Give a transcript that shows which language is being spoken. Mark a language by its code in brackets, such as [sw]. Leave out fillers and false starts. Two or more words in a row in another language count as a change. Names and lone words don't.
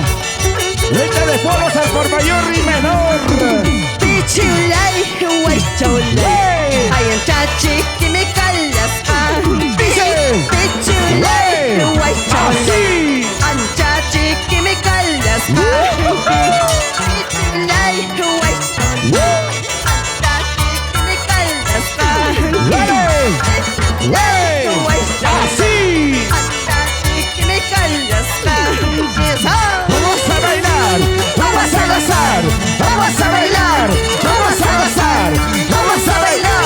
[es] Venta de polos al por mayor y menor. [qu] Pichulay, huaychulay. [es] ¡Hey! Ay, en chachi que me callas. Dice. [qu] Pichulay, [es] ¡Hey! [qu] huaychulay. [es] Así. Anchachi que me callas. [qu] Pichulay, huaychulay. [es] Anchachi que me callas. ¡Dale! ¡Hey! Así. Anchachi que me callas. Vamos a bailar. Vamos a gozar. Vamos a bailar. Vamos a gozar. Vamos a bailar.